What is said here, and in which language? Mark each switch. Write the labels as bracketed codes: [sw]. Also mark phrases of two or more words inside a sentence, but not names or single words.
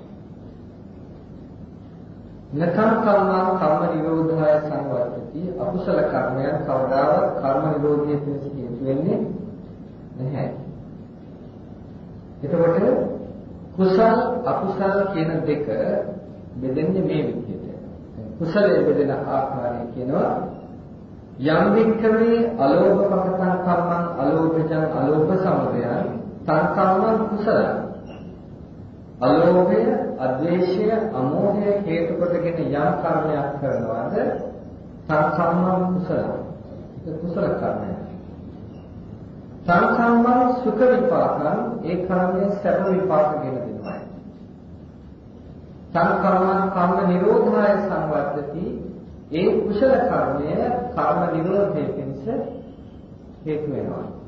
[pi] නතං කම්මං කම්ම නිරෝධාය සංවර්ධති [si] අකුසල කර්මයන් කවදාවත් කර්ම නිරෝධයේ පිණිස හේතු වෙන්නේ නැහැ. එතකොට කුසල අකුසල කියන දෙක බෙදෙන්නේ මේ විදිහට. කුසලයේ බෙදෙන ආකාරය කියනවා [pi] යම් වික්ඛවේ අලෝභ පකටං කම්මං අලෝභජං අලෝභ සමුදයං තං කම්මං කුසලං [si] අලෝභය අද්වේෂය අමෝහය හේතු කොටගෙන යම් කර්මයක් කරනවාද [pi] තං කම්මං කුසලං [si] ඒක කුසල කර්මයක්. [pi] තං කම්මං සුඛ විපාකං [si] ඒ කර්මයේ සැප විපාකගෙන දෙනවා. [pi] තං කම්මං කම්ම නිරෝධාය සංවර්ධති [si] ඒ කුසල කර්මය කර්ම නිරෝධයේ පිණිස හේතු වෙනවා.